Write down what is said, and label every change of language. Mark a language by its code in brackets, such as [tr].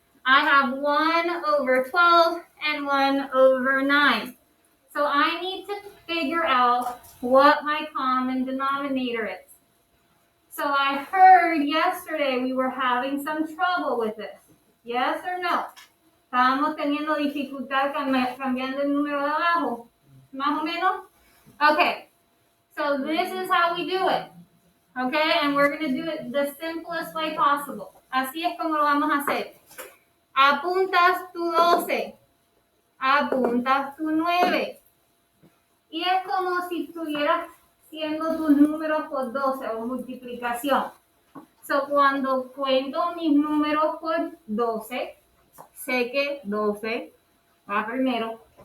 [en] I have 1 over 12 and 1 over 9. So I need to figure out what my common denominator is. So I heard yesterday we were having some trouble with this. Yes or no? [es] Estábamos teniendo dificultad cambiando el número de abajo. ¿Más o menos? [en] Okay. So this is how we do it. Okay? And we're going to do it the simplest way possible. [es] Así es como lo vamos a hacer. Apuntas tu 12. Apuntas tu 9. Y es como si estuvieras haciendo tus números por 12 o multiplicación. So, cuando cuento mis números por 12, sé que 12 va primero.